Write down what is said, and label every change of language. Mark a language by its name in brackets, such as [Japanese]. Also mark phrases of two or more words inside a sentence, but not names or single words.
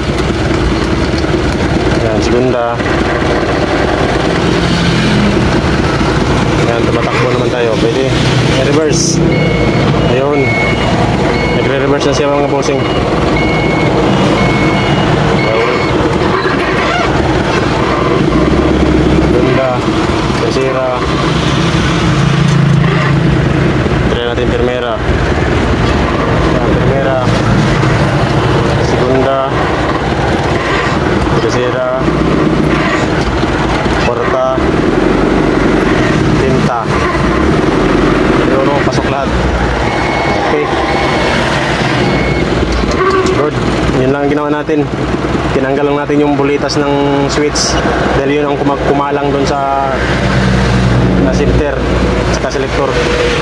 [Filipino] Yan, segunda. Yan, tumatakbo naman tayo. Pwede. I-reverse. Ayun. Nagre-reverse na siya mga bossing. Ayun. Segunda. Tercera. Try natin primera. Yan, primera. Segunda. Tercera. Cuarta. Quinta. Ayun, pasok lahat. [English] Okay. Good. [Filipino] Yun lang ang ginawa natin. Tinanggal lang natin yung bulitas ng switch dahil yun ang kumalang dun sa shifter saka selector.